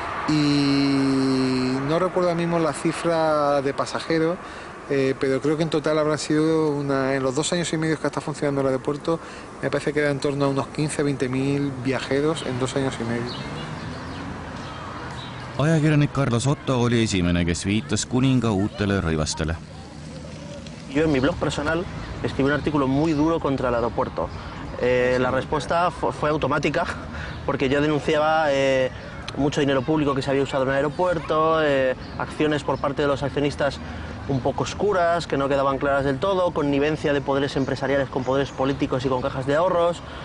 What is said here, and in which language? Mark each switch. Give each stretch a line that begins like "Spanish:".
Spanish: Y no recuerdo ahora mismo la cifra de pasajeros, pero creo que en total habrá sido en los 2 años y medio que está funcionando el aeropuerto, me parece que era en torno a unos 15-20.000 viajeros en 2 años y medio.
Estonian: Ajakirjanik Carlos Otto oli esimene, kes viitas kuninga uutele rõivastele.
Spanish: Yo en mi blog personal escribí un artículo muy duro contra el aeropuerto. La respuesta fue automática porque yo denunciaba mucho dinero público que se había usado en el aeropuerto, acciones por parte de los accionistas un poco oscuras, que no quedaban claras del todo, connivencia de poderes empresariales con poderes políticos y con cajas de ahorros.